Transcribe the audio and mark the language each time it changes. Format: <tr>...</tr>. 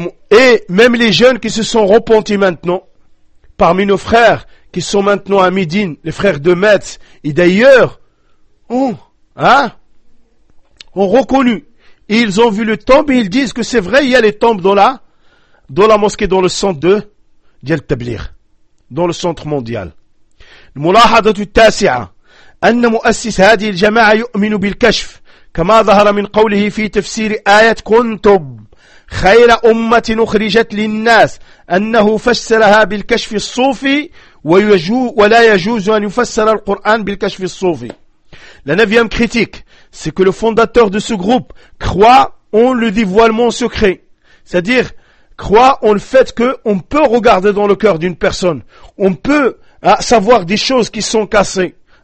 <fr>Et même les jeunes qui se sont repentis maintenant, parmi nos frères qui sont maintenant à Médine, les frères de Metz, et d'ailleurs, ont reconnu, et ils ont vu le tombe, et ils disent que c'est vrai, il y a les tombes dans la mosquée, dans le centre de d'El Tablir, dans le centre mondial.</fr> <ar>المُلاحظة التاسعة أن مؤسس هذه الجماعة يؤمن بالكشف كما ظهر من قوله في تفسير آية كنتب خير أمة أخرجت للناس أنه فسرها بالكشف الصوفي ولا يجوز أن يفسر القرآن بالكشف الصوفي.</ar> <fr>La neuvième critique, c'est que le fondateur de ce groupe croit en le dévoilement secret. C'est-à-dire, croit en le fait qu'on peut regarder dans le cœur d'une personne. On peut savoir des choses qui sont cachées.</fr>